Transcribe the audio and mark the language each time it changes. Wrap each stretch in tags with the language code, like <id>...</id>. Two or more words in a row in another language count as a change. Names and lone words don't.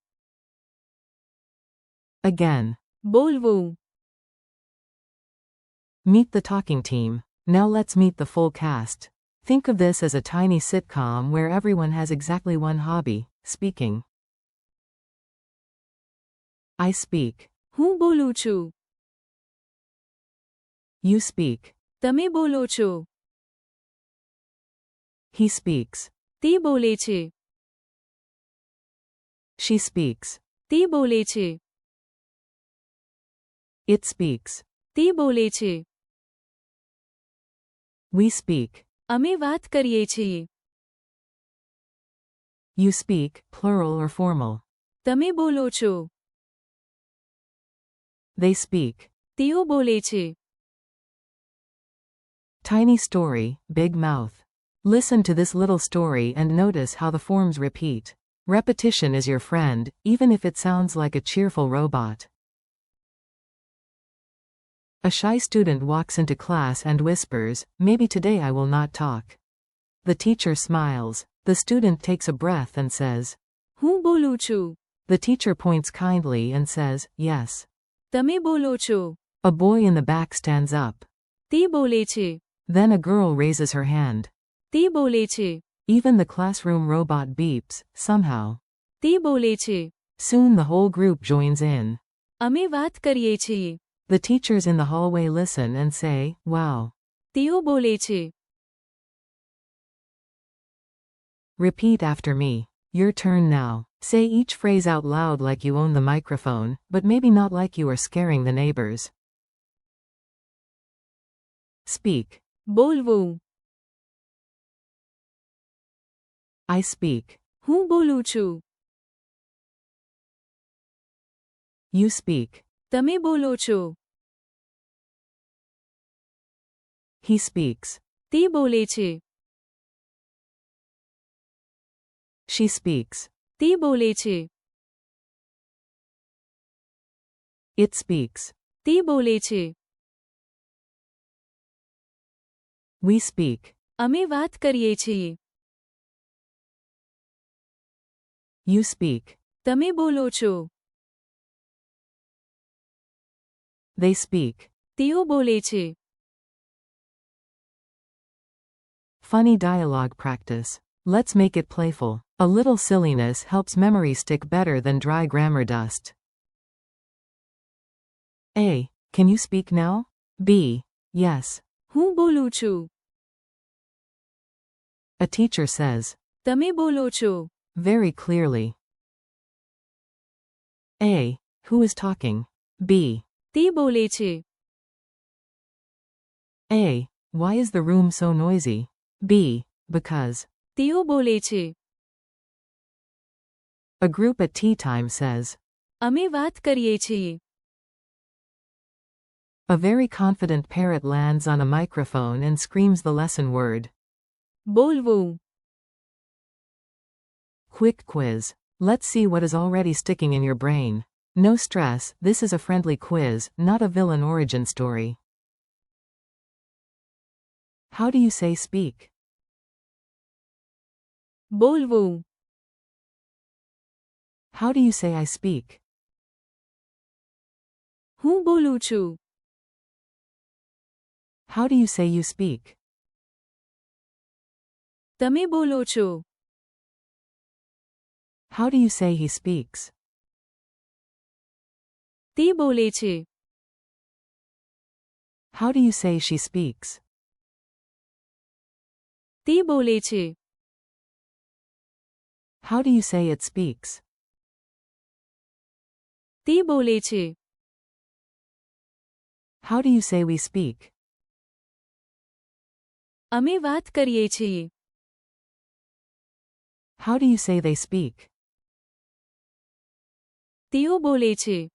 <en>Again.</en> <gu>બોલવું.</gu> <en>Meet the talking team. Now let's meet the full cast. Think of this as a tiny sitcom where everyone has exactly one hobby, speaking. I speak.</en> <gu>હું બોલું છું.</gu> <en>You speak.</en> <gu>તમે બોલો છો.</gu> <en>He speaks.</en> <gu>તે બોલે છે.</gu> <en>She speaks.</en> <gu>તે બોલે છે.</gu> <en>It speaks.</en> <gu>તે બોલે છે.</gu> <en>We speak.</en> <gu>અમે વાત કરીએ છીએ.</gu> <en>You speak, plural or formal.</en> <gu>તમે બોલો છો.</gu> <en>They speak.</en> <gu>તેઓ બોલે છે.</gu> <en>Tiny story, big mouth. Listen to this little story and notice how the forms repeat. Repetition is your friend, even if it sounds like a cheerful robot. A shy student walks into class and whispers, "Maybe today I will not talk." The teacher smiles. The student takes a breath and says,</en> <gu>હું બોલું છું.</gu> <en>The teacher points kindly and says, "Yes."</en> <gu>તમે બોલો છો.</gu> <en>A boy in the back stands up.</en> <gu>તે બોલે છે.</gu> <en>Then a girl raises her hand.</en> <gu>તે બોલે છે.</gu> <en>Even the classroom robot beeps, somehow.</en> <gu>તે બોલે છે.</gu> <en>Soon the whole group joins in.</en> <gu>અમે વાત કરીએ છીએ.</gu> <en>The teachers in the hallway listen and say, "Wow."</en> <gu>તેઓ બોલે છે.</gu> <en>Repeat after me. Your turn now. Say each phrase out loud like you own the microphone, but maybe not like you are scaring the neighbors. Speak.</en> <gu>બોલવું.</gu> <en>I speak.</en> <gu>હું બોલું છું.</gu> <en>You speak.</en> <gu>તમે બોલો છો.</gu> <en>He speaks.</en> <gu>તે બોલે છે.</gu> <en>She speaks.</en> <gu>તે બોલે છે.</gu> <en>It speaks.</en> <gu>તે બોલે છે.</gu> <en>We speak.</en> <gu>અમે વાત કરીએ છીએ.</gu> <en>You speak.</en> <gu>તમે બોલો છો.</gu> <en>They speak.</en> <gu>તેઓ બોલે છે.</gu> <en>Funny dialogue practice. Let's make it playful. A little silliness helps memory stick better than dry grammar dust. A. Can you speak now? B. Yes.</en> <gu>હું બોલું છું.</gu> <en>A teacher says.</en> <gu>તમે બોલો છો.</gu> <en>Very clearly. A. Who is talking? B.</en> <gu>તે બોલે છે.</gu> <en>A. Why is the room so noisy? B. Because.</en> <gu>તેઓ બોલે છે.</gu> <en>A group at tea time says.</en> <gu>અમે વાત કરીએ છીએ.</gu> <en>A very confident parrot lands on a microphone and screams the lesson word.</en> <gu>બોલવું.</gu> <en>Quick quiz. Let's see what is already sticking in your brain. No stress, this is a friendly quiz, not a villain origin story. How do you say speak?</en> <gu>બોલવું.</gu> <en>How do you say I speak?</en> <gu>હું બોલું છું.</gu> <en>How do you say you speak?</en> <gu>તમે બોલો છો.</gu> <en>How do you say he speaks?</en> <gu>તે બોલે છે.</gu> <en>How do you say she speaks?</en> <gu>તે બોલે છે.</gu> <en>How do you say it speaks?</en> <gu>તે બોલે છે.</gu> <en>How do you say we speak?</en> <gu>અમે વાત કરીએ છીએ.</gu> <en>How do you say they speak?</en> <gu>તેઓ બોલે છે.</gu>